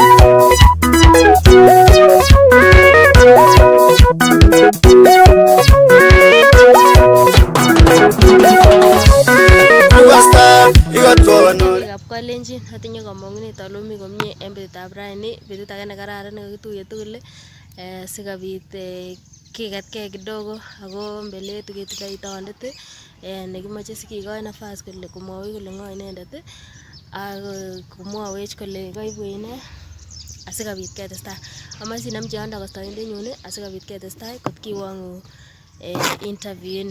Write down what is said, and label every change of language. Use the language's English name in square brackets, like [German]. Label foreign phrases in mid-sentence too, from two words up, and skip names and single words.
[Kalenjin] Kalenjin atinye kamang'unet ale mi komie en betutab raini, betut age ne kararan nekakituye tugul sikobit kiketkei kidogo ako [Swahili] mbele yetu [Kalenjin] ketindoi tondet nekimoche sikikoi nafas kole komwowech kole ng'o inendet ak komwowech kole kaibu ine asikobit ketestai. Amache sinam chiondo kostoindenyun asikobit ketestai kot kiwong'u interview ini.